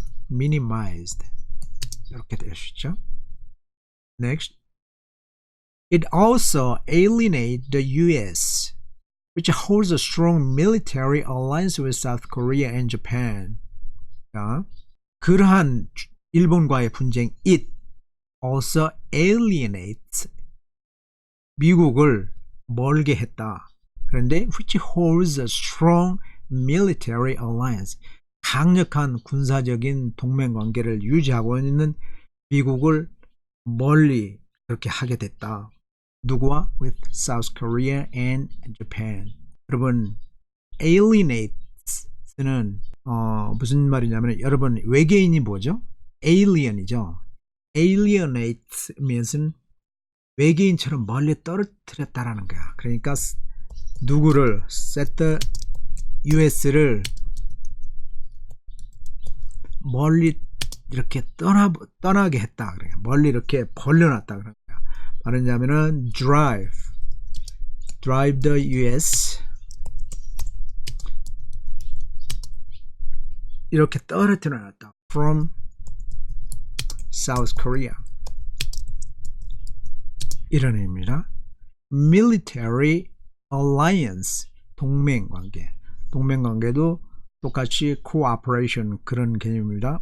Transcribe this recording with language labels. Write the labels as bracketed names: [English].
[Korean] minimized 이렇게 될 수 있죠. [English] Next, it also alienates the U.S., which holds a strong military alliance with South Korea and Japan. [Korean] 자, 그러한 일본과의 분쟁, it also alienates 미국을 멀게 했다. 그런데 which holds a strong military alliance, 강력한 군사적인 동맹 관계를 유지하고 있는 미국을 멀리 그렇게 하게 됐다. 누구와? [English] With South Korea and Japan. [Korean] 여러분, alienates는 무슨 말이냐면 여러분 외계인이 뭐죠? alien이죠. alienates means 는 외계인처럼 멀리 떨어뜨렸다라는 거야. 그러니까 누구를 set the US 를 멀리 이렇게 떠나게 했다. 그래. 멀리 이렇게 벌려놨다. 그런 거야. 말하자면은 drive the US 이렇게 떨어뜨려놨다. from South Korea 이런 의미입니다. [English] military alliance 동맹관계. [Korean] 동맹관계도 똑같이 cooperation 그런 개념입니다.